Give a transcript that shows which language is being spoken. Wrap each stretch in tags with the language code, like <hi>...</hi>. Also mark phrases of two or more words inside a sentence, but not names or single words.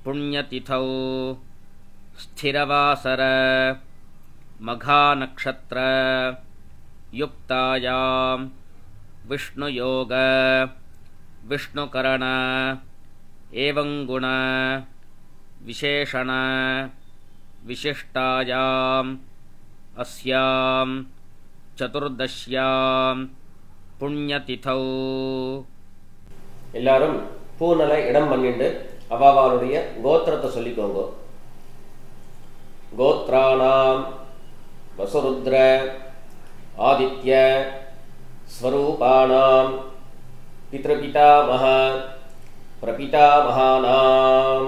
<sa>पुण्यतिथौ स्थिरवासर मघानक्षत्र युक्तायां विष्णुयोग विष्णुकरण एवं गुण विशेषण विशिष्टायाम् अस्यां चतुर्दश्यां पुण्यतिथौ</sa> <ta>எல்லாரும் பூநலை இடம் பண்ணிட்டு அவாவாளுடைய கோத்திரத்தை சொல்லிக்கோங்க.</ta> <sa>गोत्राणाम् वसुरुद्र आदित्य स्वरूपाणाम् पितृपितामह प्रपितामहानाम्.</sa>